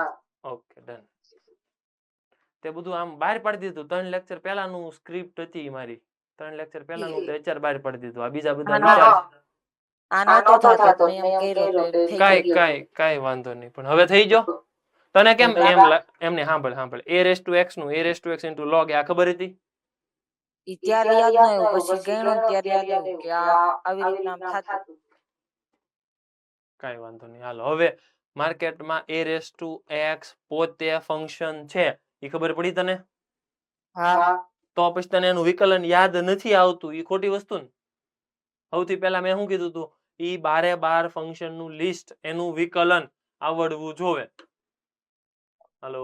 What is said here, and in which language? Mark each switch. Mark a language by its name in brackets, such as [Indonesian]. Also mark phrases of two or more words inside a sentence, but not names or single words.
[Gujarati] ઓકે ડન તે બધું આમ બહાર પાડી દીધું 3 લેક્ચર પહેલાનું સ્ક્રિપ્ટ હતી મારી 3 લેક્ચર પહેલાનું લેક્ચર બહાર પાડી દીધું આ બીજા બધા વિચાર આનો તો થાતો મેં એમ કર્યો તો કાઈ વાંધો નહીં પણ હવે થઈ ગયો તને કેમ એમને સાંભળ [English] a raised to x [Gujarati] નું [English] a raised to x into log [Gujarati] આ ખબર હતી ઈ ત્યારે યાદ ન આવ્યું પછી ગણ્યું ત્યારે યાદ આવ્યું કે આ આવી રીતના આમ થાતું કાઈ વાંધો નહીં હાલો હવે માર્કેટમાં [English] a raised to x [Gujarati] પોતે ફંક્શન છે ઈ ખબર પડી તને હા તો પછી તને એનું વિકલન યાદ નથી આવતું ઈ ખોટી વસ્તુ ને સૌથી પહેલા મેં શું કીધું તું ઈ 12 ફંક્શન નું લિસ્ટ એનું વિકલન આવડવું જોવે હાલો